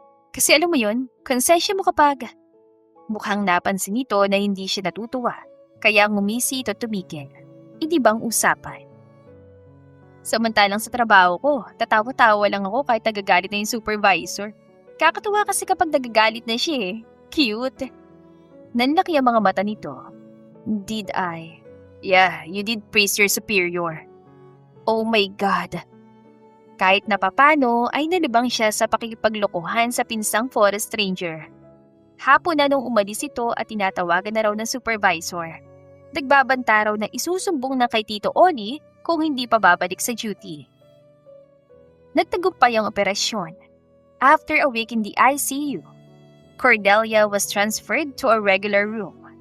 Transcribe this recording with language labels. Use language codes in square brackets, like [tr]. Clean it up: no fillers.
[tl] Kasi alam mo yun, konsensya mo kapag... Mukhang napansin nito na hindi siya natutuwa, kaya ngumisi ito tumigil. Hindi bang usapan? Samantalang sa trabaho ko, tatawa-tawa lang ako kahit nagagalit na yung supervisor. Kakatuwa kasi kapag nagagalit na siya Cute. Nanlaki ang mga mata nito. [en] Did I? Yeah, you did praise your superior. Oh my God. [tl] Kahit napapano ay nalibang siya sa pakikipaglokohan sa pinsang forest ranger. Hapon na nung umalis ito at tinatawagan na raw ng supervisor. Nagbabanta raw na isusumbong na kay Tito Oli kung hindi pa babalik sa duty. Nagtagumpay ang operasyon. [en] After a week in the ICU, Cordelia was transferred to a regular room.